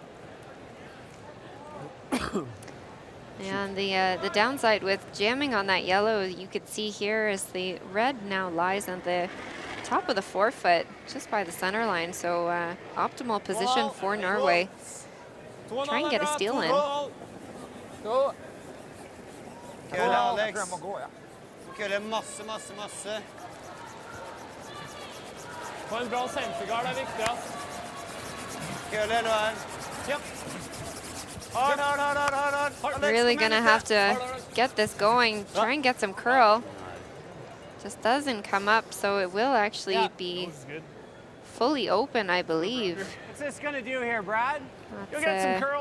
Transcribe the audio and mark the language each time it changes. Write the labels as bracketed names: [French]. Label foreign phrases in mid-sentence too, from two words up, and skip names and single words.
[English] And the downside with jamming on that yellow, you could see here is the red now lies on the top of the forefoot, just by the center line. So optimal position for Norway. Try and get a steal in. [Norwegian] Gå. Kølle, Alex. Glem å gå, ja. Kølle masse. Få en bra sentergard er viktig, ass. Kølle, nå er Kjapp. Hard. [English] Really gonna have to get this going. Try and get some curl. Just doesn't come up, so it will actually be fully open, I believe. What's this gonna do here, Brad? Go get some curl.